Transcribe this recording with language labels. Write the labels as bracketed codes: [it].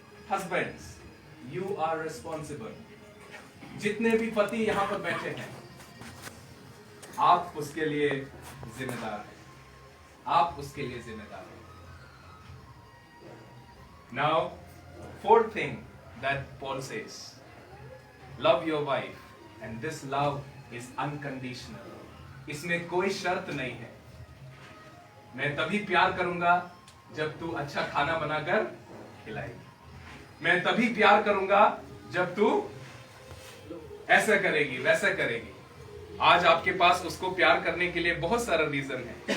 [en] Husbands, you are responsible. [hi] जितने भी पति यहां पर बैठे हैं, आप उसके लिए जिम्मेदार हैं, आप उसके लिए जिम्मेदार हैं। [en] Now, fourth thing that Paul says, love your wife, and this love is unconditional. [hi] इसमें कोई शर्त नहीं है। मैं तभी प्यार करूंगा जब तू अच्छा खाना बनाकर खिलाएगी, मैं तभी प्यार करूंगा जब तू ऐसा करेगी, वैसा करेगी। आज आपके पास उसको प्यार करने के लिए बहुत सारा रीजन है।